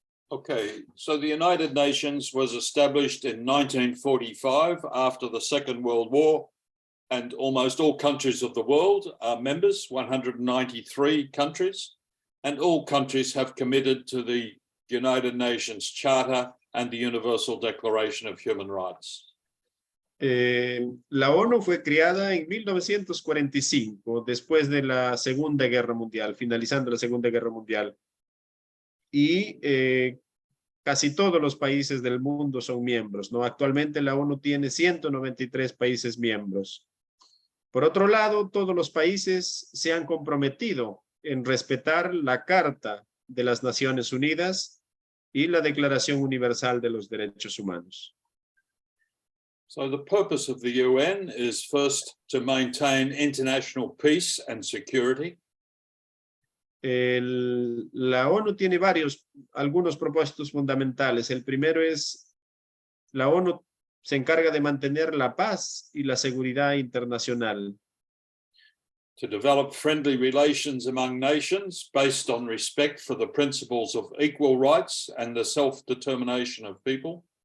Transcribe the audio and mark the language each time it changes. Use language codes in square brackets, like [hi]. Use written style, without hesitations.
[en] Okay, so the United Nations was established in 1945 after the Second World War, and almost all countries of the world are members, 193 countries, and all countries have committed to the United Nations Charter and the Universal Declaration of Human Rights. [es] La ONU fue creada en 1945, después de la Segunda Guerra Mundial, finalizando la Segunda Guerra Mundial. Y casi todos los países del mundo son miembros, ¿no? Actualmente la ONU tiene 193 países miembros. Por otro lado, todos los países se han comprometido en respetar la Carta de las Naciones Unidas y la Declaración Universal de los Derechos Humanos. [en] So the purpose of the UN is first to maintain international peace and security. [es] La ONU tiene algunos propósitos fundamentales. El primero es, la ONU se encarga de mantener la paz y la seguridad internacional. [en] To develop friendly relations among nations based on respect for the principles of equal rights and the self-determination of people.